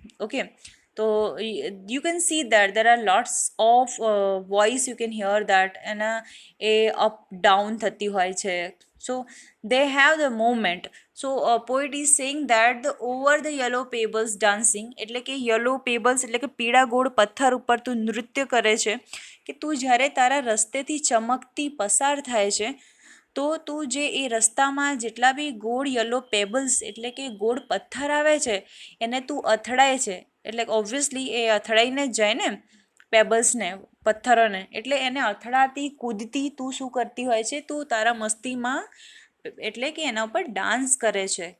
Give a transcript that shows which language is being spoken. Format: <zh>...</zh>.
<en>okay, તો you can see that there are lots of voice, you can hear that</en> <gu>એના એ up down થતી હોય છે.</gu> <en>So they have the movement. So poet is saying that the over the yellow pebbles dancing,</en> <gu>એટલે કે yellow pebbles એટલે કે પીળા ગોળ પથ્થર ઉપર તું નૃત્ય કરે છે, કે તું જ્યારે તારા રસ્તેથી ચમકતી પસાર થાય છે, તો તું જે એ રસ્તામાં જેટલા બી ગોળ યલો પેબલ્સ એટલે કે ગોળ પથ્થર આવે છે, એને તું અથડાય છે, એટલે ઓબ્વિયસલી એ અથડાઈને જ જાય ને પેબલ્સને, પથ્થરોને, એટલે એને અથડાતી કૂદતી તું શું કરતી હોય છે, તું તારા મસ્તીમાં એટલે કે એના ઉપર ડાન્સ કરે છે.</gu>